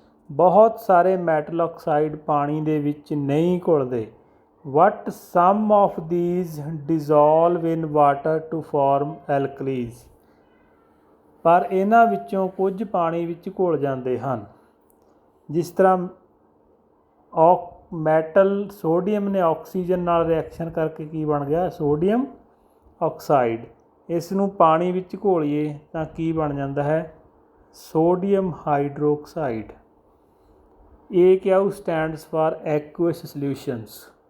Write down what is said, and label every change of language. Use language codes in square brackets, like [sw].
[pa] ਬਹੁਤ ਸਾਰੇ metal oxide ਪਾਣੀ ਦੇ ਵਿੱਚ ਨਹੀਂ ਘੁਲਦੇ। [en] But some of these dissolve in water to form alkalis. [pa] ਪਰ ਇਹਨਾਂ ਵਿੱਚੋਂ ਕੁਝ ਪਾਣੀ ਵਿੱਚ ਘੁਲ ਜਾਂਦੇ ਹਨ। ਜਿਸ ਤਰ੍ਹਾਂ ਮੈਟਲ ਸੋਡੀਅਮ ਨੇ ਆਕਸੀਜਨ ਨਾਲ ਰਿਐਕਸ਼ਨ ਕਰਕੇ ਕੀ ਬਣ ਗਿਆ? Sodium oxide. ਇਸ ਨੂੰ ਪਾਣੀ ਵਿੱਚ ਘੋਲੀਏ ਤਾਂ ਕੀ ਬਣ ਜਾਂਦਾ ਹੈ? [en] Sodium hydroxide. AQ stands for aqueous solutions.